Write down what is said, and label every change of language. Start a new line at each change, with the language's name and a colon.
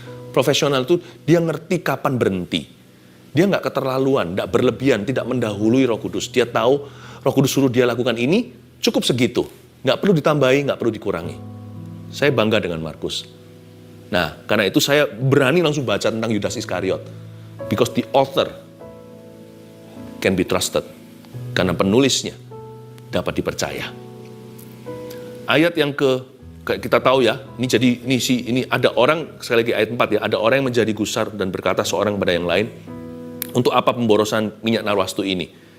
Indonesian: Profesional itu dia ngerti kapan berhenti. Dia nggak keterlaluan, nggak berlebihan, tidak mendahului Roh Kudus. Dia tahu Roh Kudus suruh dia lakukan ini, cukup segitu. Nggak perlu ditambahi, nggak perlu dikurangi. Saya bangga dengan Markus. Nah, karena itu saya berani langsung baca tentang Yudas Iskariot.
English: Because the author can be trusted.
Indonesian: Karena penulisnya dapat dipercaya. Ayat yang kita tahu ya, ini ada orang, sekali lagi ayat 4 ya, ada orang yang menjadi gusar dan berkata seorang kepada yang lain, untuk apa pemborosan minyak narwastu ini?